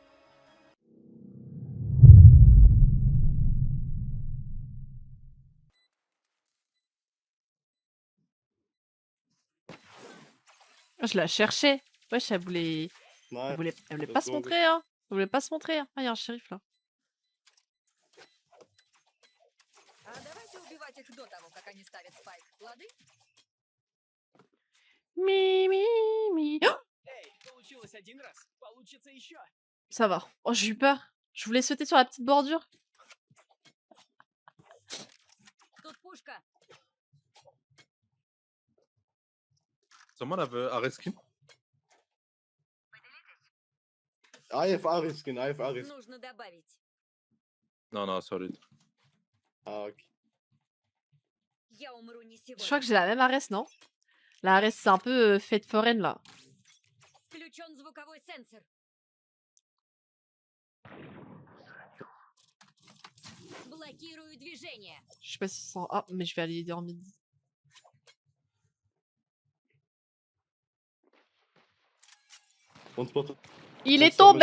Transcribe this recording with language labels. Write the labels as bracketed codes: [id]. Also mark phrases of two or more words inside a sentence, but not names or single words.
[fr] Je la cherchais. Wesh, Ouais, elle voulait pas [en] let's [fr] se go, gars. montrer, hein. Elle voulait pas se montrer, hein. Ah, il y a un shérif là. [ru] А давайте убивать их до того, как они ставят спайк, лады? Mi, mi, mi. Oh, Получилось один раз, получится еще. [fr] Ça va. Oh, j'ai eu peur. Je voulais sauter sur la petite bordure. [ru] Тут пушка. [en] Someone have Ares skin? I have Ares skin, I have Ares. [ru] Нужно добавить. [en] No, sorry. [fr] Ah, ok. [ru] Я умру не [fr] Je crois [ru] сегодня. [fr] que j'ai la même Ares, non? La Ares, c'est un peu fête foraine, là. [ru] Включен звуковой сенсор. Блокирую движение. [fr] Je sais pas si c'est en... Ah, mais je vais aller aider en midi. [en] One spot. [fr] Il est Ensemble.